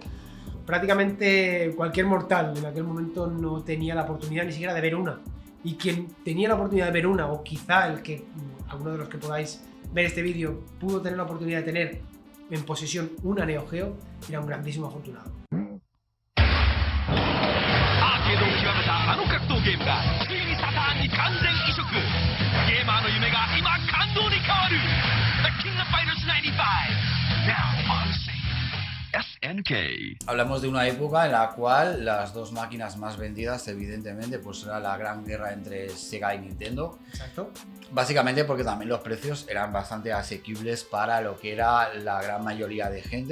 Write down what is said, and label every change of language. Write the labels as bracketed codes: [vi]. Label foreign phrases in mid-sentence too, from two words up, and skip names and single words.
[es] Prácticamente cualquier mortal en aquel momento no tenía la oportunidad ni siquiera de ver una. Y quien tenía la oportunidad de ver una, o quizá alguno de los que podáis ver este vídeo pudo tener la oportunidad de tener en posesión una Neo Geo, era un grandísimo afortunado. [ja] アーケードを極めたあの格闘ゲームがついにサターンに完全移植。ゲーマーの夢が今感動に変わる。The King of Fighters 95 [en] Now on SNK. [es] Hablamos de una época en la cual las dos máquinas más vendidas, evidentemente, pues era la gran guerra entre Sega y Nintendo. Exacto. Básicamente porque también los precios eran bastante asequibles para lo que era la gran mayoría de gente.